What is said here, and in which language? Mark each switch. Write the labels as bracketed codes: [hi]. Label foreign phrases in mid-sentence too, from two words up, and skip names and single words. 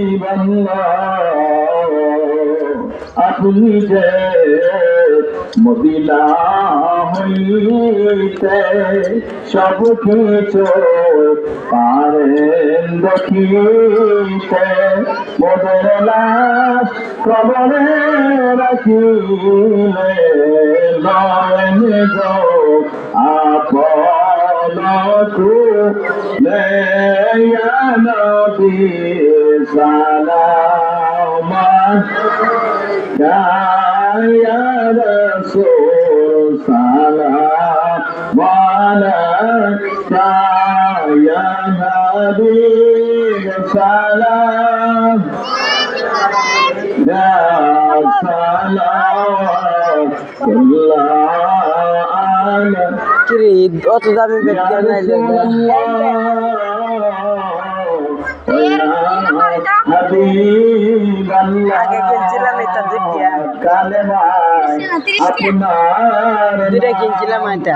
[bn] আপনি যে মদিনা হইতে সব কিছু পারেন দেখিতে মোদের লাশ কবরে রাখিলে নয়ন গো আপন তুলে [ar] يا نبي سلام يا رسول سلام عليك يا حبيب سلام يا سلام [bn] কিরে অত দামি ব্যাগ কেন আইলে [ar] حبيب الله [bn] আগে কিনছিলাম এটা দুইটা দুইটা কিনছিলাম এটা